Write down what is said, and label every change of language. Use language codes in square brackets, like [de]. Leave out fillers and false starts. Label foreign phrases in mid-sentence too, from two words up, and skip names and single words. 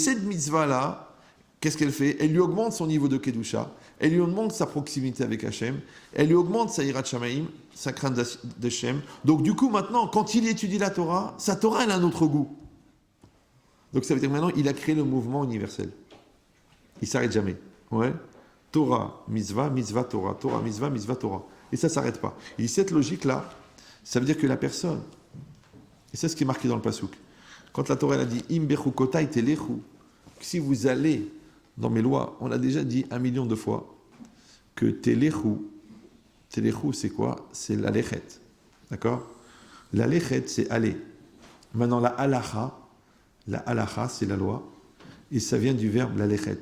[fr] Mais cette mitzvah-là, qu'est-ce qu'elle fait? Elle lui augmente son niveau de Kedusha, elle lui augmente sa proximité avec Hachem, elle lui augmente sa [he] יראת שמים, [fr] sa crainte d'Hachem. Donc du coup, maintenant, quand il étudie la Torah, sa Torah, elle a un autre goût. Donc ça veut dire que maintenant, il a créé le mouvement universel. Il ne s'arrête jamais. Ouais. Torah, mitzvah, mitzvah, Torah. Torah, mitzvah, Torah. Et ça ne s'arrête pas. Et cette logique-là, ça veut dire que la personne, et c'est ce qui est marqué dans le Passouk, quand la Torah elle a dit « [he] אם בחקתי תלכו », [fr] si vous allez dans mes lois, on l'a déjà dit 1 million de fois, que telechu, c'est quoi? C'est la lechet. D'accord? La lechet, c'est aller. Maintenant, la halacha, c'est la loi, et ça vient du verbe la lechet.